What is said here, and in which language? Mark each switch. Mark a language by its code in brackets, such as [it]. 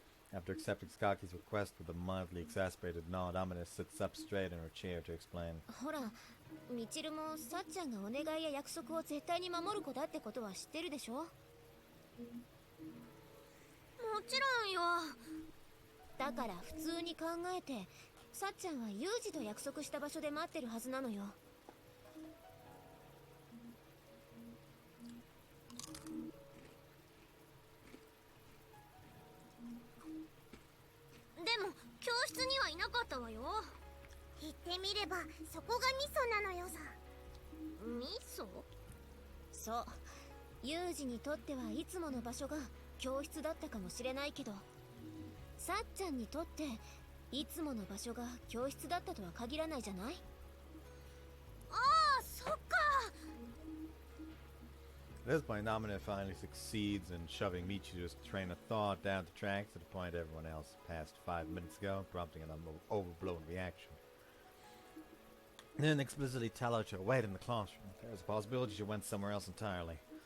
[en] After accepting Skaki's request with a mildly exacerbated nod, Amina sits up straight in her chair to explain. [ja] ほら、みちるもさっちゃんがお願いや約束を絶対に守る子だってことは知ってるでしょ？もちろんよ。だから普通に考えて、さっちゃんはユージと約束した場所で待ってるはずなのよ。でも教室にはいなかったわよ。言ってみればそこがミソなのよさ。ミソ？そう。ユージにとってはいつもの場所が教室だったかもしれないけど、さっちゃんにとっていつもの場所が教室だったとは限らないじゃない？ああ、そっか。 [en] At this point, Amina finally succeeds in shoving Michiru's train of thought down the tracks to the point everyone else passed 5 minutes ago, prompting an overblown reaction. Then explicitly tell her to wait in the classroom. There's a possibility she went somewhere else entirely.